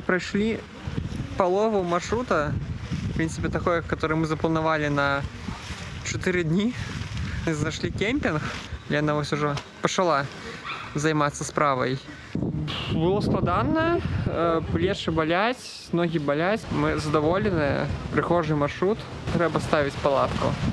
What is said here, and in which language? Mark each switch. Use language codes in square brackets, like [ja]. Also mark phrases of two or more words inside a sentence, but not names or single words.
[be] прайшлі палову маршрута, [ru] в принципе, [be] такое, который мы запланавалі на 4 дні. Знайшлі кемпінг, Лена вось ужо пачала займацца справай. Было складана, плечы баляць, ногі баляць. Мы задаволеныя, прыгожы маршрут, трэба ставіць палатку.